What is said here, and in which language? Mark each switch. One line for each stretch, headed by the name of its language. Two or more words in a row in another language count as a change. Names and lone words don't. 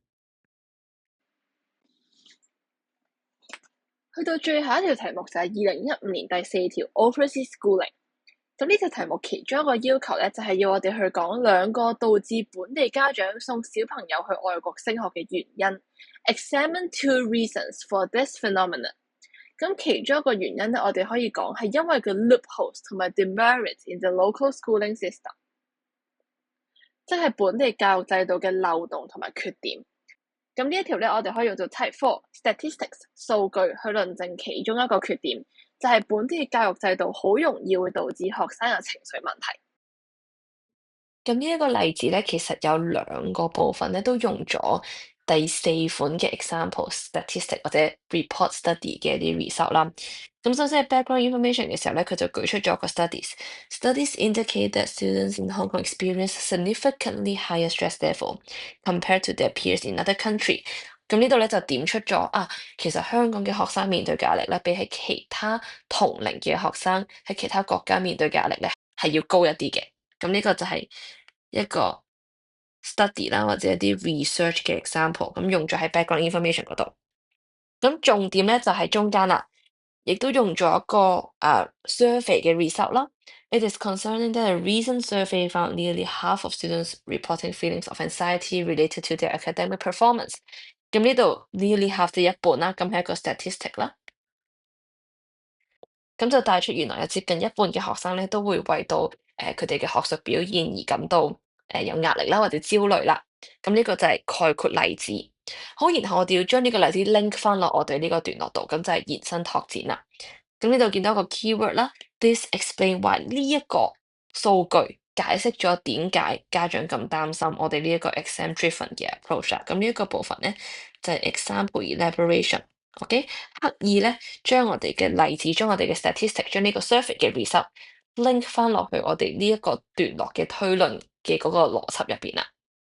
Cantonese: 去到最後一條題目就係2015年第4條
English: Overseas Schooling。
Cantonese: 咁呢條題目其中一個要求咧，就係要我哋去講兩個導致本地家長送小朋友去外國升學嘅原因。
English: Examine 2 reasons for this phenomenon。
Cantonese: 咁其中一個原因咧，我哋可以講係因為個 loopholes 同埋
English: demerits in the local schooling system，
Cantonese: 即係本地教育制度嘅漏洞同埋缺點。咁呢一條咧，我哋可以用做
English: Type 4 Statistics
Cantonese: 數據去論證其中一個缺點，就係本地教育制度好容易會導致學生有情緒問題。咁呢一個例子咧，其實有兩個部分咧，都用咗第四款嘅
English: example statistic
Cantonese: 或者
English: report study
Cantonese: 嘅啲 result 啦。咁首先係 background information 嘅時候咧，佢就舉出咗個 studies。
English: Studies indicate that students in Hong Kong experience significantly higher stress level compared to their peers in other country。
Cantonese: 咁呢度咧就點出咗其實香港嘅學生面對嘅壓力咧，比起其他同齡嘅學生喺其他國家面對嘅壓力咧，係要高一啲嘅。咁呢個就係一個 study 啦，或者一啲 research 嘅 example，咁用咗喺
English: background information
Cantonese: 嗰度。咁重點咧就係中間啦，亦都用咗一個survey 嘅 result 啦。
English: It is concerning that a recent survey found nearly half of students reporting feelings of anxiety related to their academic performance。
Cantonese: 咁呢度
English: nearly half
Cantonese: 即係一半啦，咁係一個 statistic 啦。咁就帶出原來有接近一半嘅學生咧，都會為到佢哋嘅學術表現而感到有壓力啦，或者焦慮啦。咁呢個就係概括例子。好，然後我哋要將呢個例子 link 翻落我哋呢個段落度，咁就係延伸拓展啦。咁呢度見到一個 keyword 啦 ，
English: this explain why
Cantonese: 呢一個數據解釋咗點解家長咁擔心我哋呢一個
English: exam driven
Cantonese: 嘅 approach 啦。咁呢一個部分咧就係
English: example elaboration。
Cantonese: OK，刻意咧將我哋嘅例子，將我哋嘅 statistic，將呢個 survey 嘅
English: result link
Cantonese: 翻落去我哋呢一個段落嘅推論嘅嗰個邏輯入邊啦。